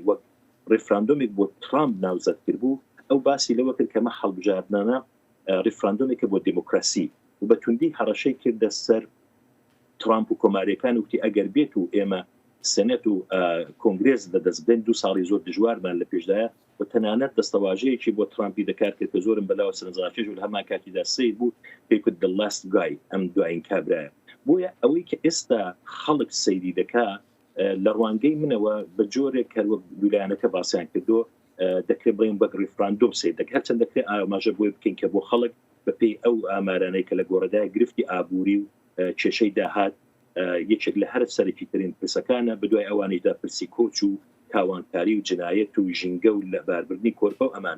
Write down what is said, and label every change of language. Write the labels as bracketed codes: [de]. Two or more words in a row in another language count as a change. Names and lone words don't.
[ckb] وەک ڕێفراندۆمێک بۆ ترامپ ناوزەت کرد بوو ئەو باسی لەوە کرد کەمە هەڵبژاردنانە ڕێفراندۆمێکە بۆ دیموکراسی و بە توندی هەڕەشەی کردە سەر ترامپ و کۆماریەکان وتی ئەگەر بێت و ئێمە سەنێت و کۆنگرێز دەدەست بدەین 2 ساڵی زۆر دژوارمان لە پێشدایە و تەنانەت دەستەواژەیەکی بۆ ترامپی دەکات کرد کە زۆرم بەلاوە سەرنجڕاکێش و لە هەمان کاتیدا سەیر بوو پێی کرد [en] the last guy [ckb] ئەم دوایین کابرایە. بۆیە ئەوەی کە ئێستا خەڵک سەیری دەکا لە ڕوانگەی منەوە بە جۆرێک کە ویلایەنەکە باسییان کردو دەکرێت بڵێن بە ریفراندۆم سیر دەکات هەرچەند دەکرێت ئاماژە بۆی بکەین کە بۆ خەڵک بەپێی ئەو ئامارانەی کە لە گۆڕەدای گرفتی ئابووری و کێشەی داهات یەکێک لە هەر سەرەکی ترین پرسەکانە بەدوای ئەوانەیدا پرسی کۆچ و تاوانکاری و جنایەت و ژینگە و لە باربردنی کۆرپە و ئەمانە.